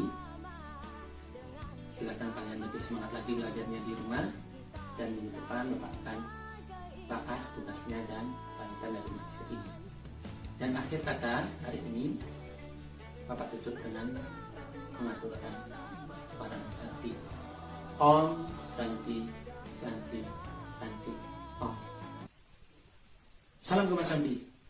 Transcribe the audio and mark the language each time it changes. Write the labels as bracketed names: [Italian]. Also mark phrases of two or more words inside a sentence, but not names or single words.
[Indonesian] Silakan kalian lebih semangat lagi belajarnya di rumah, dan minggu depan Bapak akan bahas tugasnya dan lanjutan dari materi ini. Dan akhir kata hari ini Bapak tutup dengan mengaturkan para Santi. [Sanskrit] Om Santi Santi Santi Om. [Indonesian] Salam Gema Santi.